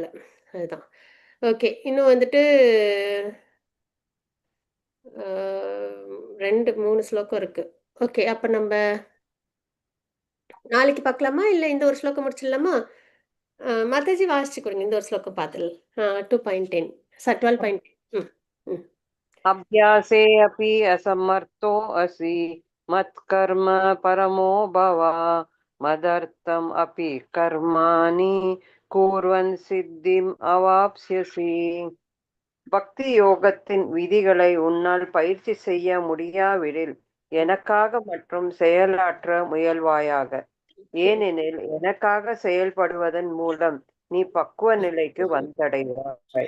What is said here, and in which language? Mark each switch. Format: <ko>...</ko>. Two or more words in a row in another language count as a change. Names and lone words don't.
<ta>அதுதான். ஓகே. இன்னும் வந்துட்டு அ 2, 3 ஸ்லோகம் இருக்கு. ஓகே. அப்ப நம்ப நாளைக்கு பார்க்கலாமா? இல்ல இந்த ஒரு ஸ்லோகம் முடிச்சிடலாமா? மாதாஜி வாசிச்சு கொடுங்க. இந்த ஒரு ஸ்லோகம் பார்த்துடலாம். 2.10 12.10 ம். ம்.</ta> <sa>अभ्यासे अपि असमर्थो असि मत्कर्म परमो भव मदर्थम् अपि कर्माणि कुर्वन् सिद्धिम् अवाप्स्यसि.</sa> <ta>பக்தி யோகத்தின் விதிகளை உன்னால் பயிற்சி செய்ய முடியாவிடில் எனக்காக மற்றும் செயலாற்ற முயல்வாயாக. ஏனெனில் எனக்காக செயல்படுவதன் மூலம் நீ பக்குவ நிலைக்கு வந்தடைவாய்.</ta>